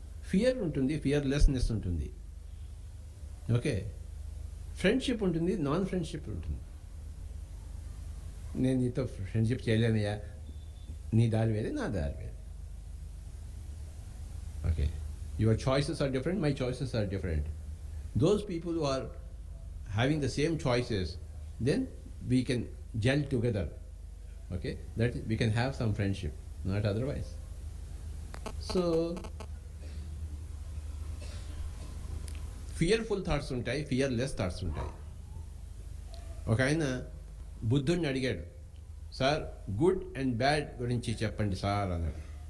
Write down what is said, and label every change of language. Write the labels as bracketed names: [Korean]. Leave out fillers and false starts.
[Telugu] Fear ఉంటుంది, fearlessness ఉంటుంది. Okay, friendship ఉంటుంది, నాన్ ఫ్రెండ్షిప్ ఉంటుంది. నేను నీతో ఫ్రెండ్షిప్ చేయలేనయ్యా, నీ దారి వేరే, నా దారి వేరే. [English] Okay, your choices are different, my choices are different. Those people who are having the same choices, then we can gel together. Okay, that we can have some friendship, not otherwise. [Telugu] So fearful thoughts ఉంటాయి, fearless thoughts ఉంటాయి. ఒక ఆయన బుద్ధుడిని అడిగాడు, sir good and bad గురించి చెప్పండి sir అన్నాడు.